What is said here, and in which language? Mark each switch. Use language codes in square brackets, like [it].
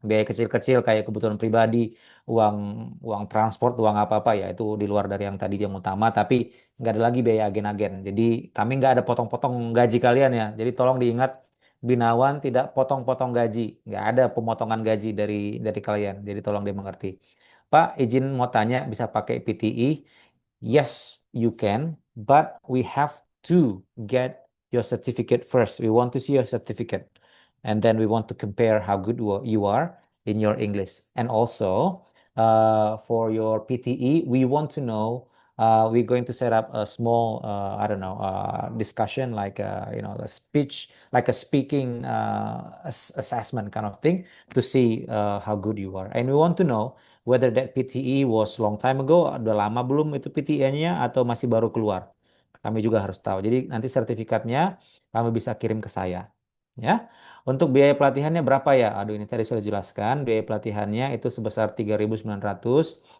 [id] Biaya kecil-kecil kayak kebutuhan pribadi, uang uang transport, uang apa-apa ya itu di luar dari yang tadi yang utama. Tapi nggak ada lagi biaya agen-agen. Jadi kami nggak ada potong-potong gaji kalian ya. Jadi tolong diingat Binawan tidak potong-potong gaji, nggak ada pemotongan gaji dari kalian. Jadi tolong dimengerti. Pak, izin mau tanya bisa pakai PTE? [en] Yes, you can, but we have to get your certificate first. We want to see your certificate, and then we want to compare how good you are in your English. And also, for your PTE, we want to know. We're going to set up a small, I don't know, discussion like a speech, like a speaking assessment kind of thing to see how good you are. And we want to know whether that PTE was long time ago, [id] udah lama belum itu PTE-nya atau masih baru keluar. Kami juga harus tahu. Jadi nanti sertifikatnya kami bisa kirim ke saya. Ya. Untuk biaya pelatihannya berapa ya? Aduh, ini tadi sudah jelaskan. Biaya pelatihannya itu sebesar 3.900.